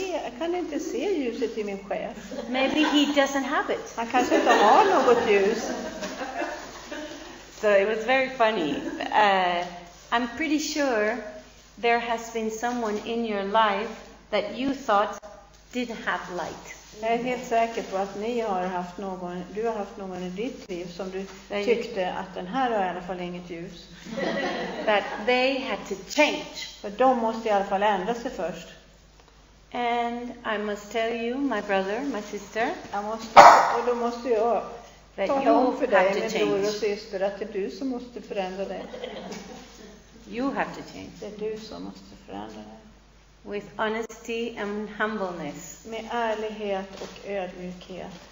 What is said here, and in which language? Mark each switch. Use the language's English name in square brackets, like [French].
[Swedish] Jag kan inte se ljuset i min chef. [English] Maybe he doesn't have it. [Swedish] Han kanske inte har något ljus. [English] So it was very funny. I'm pretty sure there has been someone in your life that you thought didn't have light. [Swedish] Jag är helt säker på att du har haft någon i ditt liv som du tyckte att den här har i alla fall inget ljus. [English] That they had to change. [Swedish] För de måste i alla fall ändra sig först. [English] And I must tell you, my brother, my sister, [Swedish] Och då måste jag [English] that [Swedish] tala [English] you [Swedish] om för dig, [English] have to [Swedish] min bror och [English] change. [Swedish] syster, att det är du som måste förändra dig. [English] You have to change. [Swedish] Det är du som måste förändra dig. [English] With honesty and humbleness. [Swedish] Med ärlighet och ödmjukhet.